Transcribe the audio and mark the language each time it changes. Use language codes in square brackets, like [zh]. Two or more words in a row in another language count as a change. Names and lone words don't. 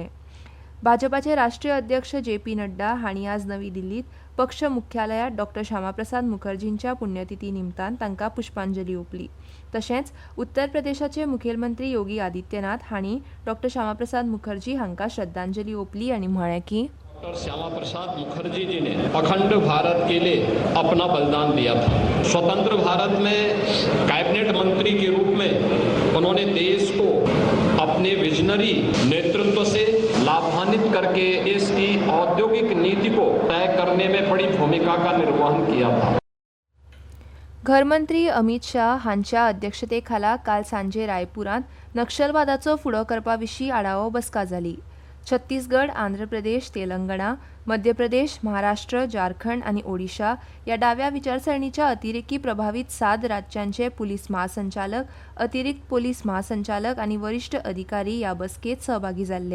[kok] भाजपाचे राष्ट्रीय अध्यक्ष जे.पी. नड्डा हांणी आज नवी दिल्लींत पक्ष मुख्यालयात डॉ. श्यामाप्रसाद मुखर्जींच्या पुण्यतिथी निमतान तांकां पुष्पांजली ओंपली. तशेंच उत्तर प्रदेशाचे मुखेलमंत्री योगी आदित्यनाथ हांणी डॉ. श्यामाप्रसाद मुखर्जी हांकां श्रद्धांजली ओंपली आनी म्हळें की [hi] डॉक्टर श्यामा प्रसाद मुखर्जी जी ने अखंड भारत के लिए अपना बलिदान दिया था. स्वतंत्र भारत में कैबिनेट मंत्री के रूप में उन्होंने देश को अपने विजनरी नेतृत्व से लाभान्वित करके देश की औद्योगिक नीति को तय करने में बड़ी भूमिका का निर्वहन किया था. [kok] घरमंत्री अमित शाह हांच्या अध्यक्षतेखाला काल सांजे रायपुरांत नक्षलवादाचो फुडो करपा विशीं आढावो बसका जाली. छत्तीसगड, आंध्र प्रदेश, तेलंगणा, मध्य प्रदेश, महाराष्ट्र, झारखंड आनी ओडिशा या डाव्या विचारसरणीच्या अतिरेकी प्रभावित 7 राज्यांचे पुलीस महासंचालक, अतिरिक्त पोलीस महासंचालक आनी वरिष्ठ अधिकारी ह्या बसकेत सहभागी जाल्ले.